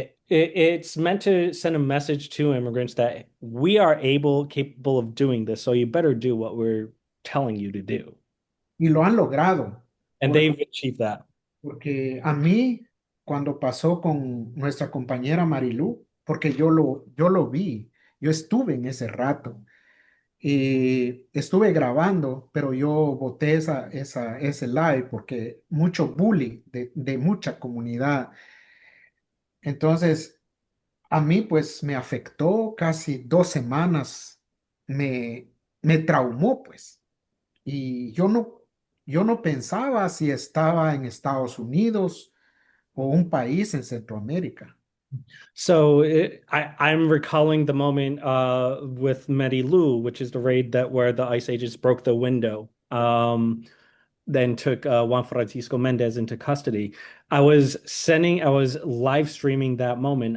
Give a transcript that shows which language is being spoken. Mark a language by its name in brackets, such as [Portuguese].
[English] It's meant to send a message to immigrants that we are capable of doing this, so you better do what we're telling you to do. [Spanish] Y lo han logrado, [English] And [Spanish] por- [English] they've achieved that. [Spanish] porque a mí, cuando pasó con nuestra compañera Marilú, porque yo lo vi, yo estuve en ese rato. Y estuve grabando, pero yo boté ese live porque mucho bullying de mucha comunidad. Entonces, a mí pues me afectó casi 2 semanas, me, me traumó pues. Y yo no pensaba si estaba en Estados Unidos o un país en Centroamérica. [English] So I'm recalling the moment with Medi Lou, which is the raid that where the ICE agents broke the window, then took Juan Francisco Mendez into custody. I was live streaming that moment.